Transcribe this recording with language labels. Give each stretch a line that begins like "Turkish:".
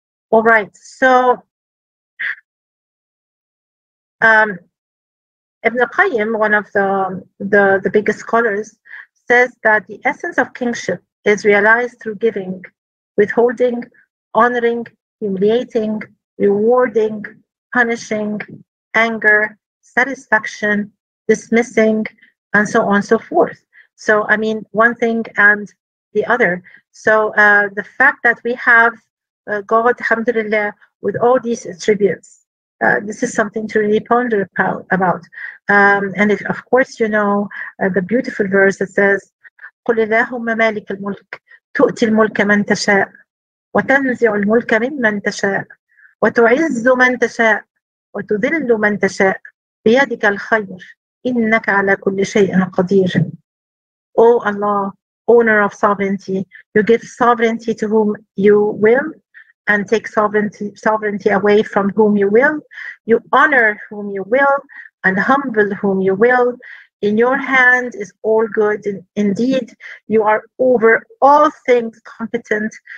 English: All right, so Ibn al-Qayyim, one of the biggest scholars, says that the essence of kingship is realized through giving, withholding, honoring, humiliating, rewarding, punishing, anger, satisfaction, dismissing, and so on and so forth. So, one thing and the other. So, the fact that we have God, alhamdulillah, with all these attributes, this is something to really ponder about.
Arabic: And if, of course, the beautiful verse that says, قُلِ اللَّهُمَّ مَالِكَ الْمُلْكِ تُؤْتِي الْمُلْكَ مَنْ تَشَاءُ وَتَنْزِعُ الْمُلْكَ مِمَّنْ تَشَاءُ وَتُعِزُّ مَنْ تَشَاءُ وَتُذِلُّ مَنْ تَشَاءُ بِيَدِكَ الْخَيْرُ إِنَّكَ عَلَى كُلِّ شَيْءٍ قَدِيرٌ.
English: O Allah, owner of sovereignty, you give sovereignty to whom you will, and take sovereignty away from whom you will. You honor whom you will, and humble whom you will. In your hand is all good. Indeed, you are over all things competent.